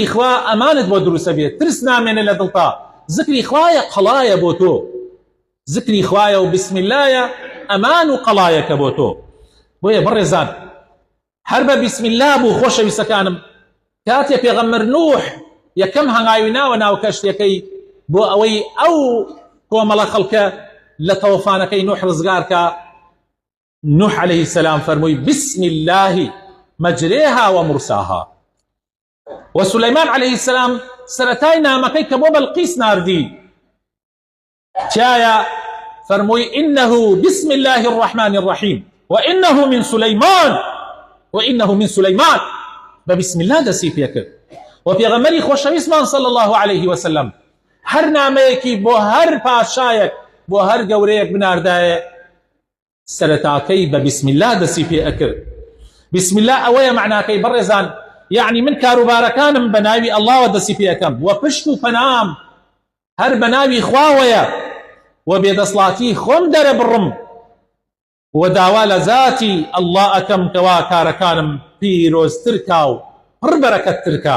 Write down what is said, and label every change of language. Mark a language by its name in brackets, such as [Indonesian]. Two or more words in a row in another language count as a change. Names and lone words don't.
[Central Kurdish] خوا ئەمانت بۆ دروستە بێت ترس نامێنێ لە دڵتا ذکری خوایە قەڵایە بۆ تۆ ذکری خوایە و [Arabic] بسم اللهە [Central Kurdish] ئەمان و قەڵایەکە بۆ تۆ بۆیە بڕێزان هەر بە [Arabic] بسم الله [Central Kurdish] بوو خۆشەویستەکانم كاتي پێغەمبەر نوح یەکەم هەنگاوی ناوە ناو کەشتێکەی بۆ ئەوەی ئەو کۆمەڵە خەڵکە لە تەوفانەکەی نوح ڕزگارکە. [Arabic] نوح عليه السلام فرمووی بسم الله مجريها ومرساها. وسليمان عليه السلام [Central Kurdish] سرەتای نامەکەی کە بۆ بەلقیس ناردی تایە فرمووی [Arabic] إنه بسم الله الرحمن الرحيم وإنه من سليمان بسم الله [Central Kurdish] دەسی پێکرد. و پێغەمبەری خۆشەویستمان [Arabic] صلى الله عليه وسلم [Central Kurdish] هەر نامەیەکی بۆ هەر پاشایەک بۆ هەر گەورەیەک بناردایە سەرەتاکەی بە [Arabic] بسم الله [Central Kurdish] دەسی پێ ئەکرد. [Arabic] بسم الله [Central Kurdish] ئەوەیە معناکەی بەڕێزان، یعنی من کاروبارەکانم بە ناوی ئەڵڵاوە دەسی پێ ئەەکەم و پشت و پەنام هەر بە ناوی خواوەیە و بێدەسڵاتی خۆم دەرەبڕم و داوا لە ذاتی ئەڵڵا ئەەکەم کەوا کارەکانم پیرۆزترکا و پڕ بەرەکەتترکا.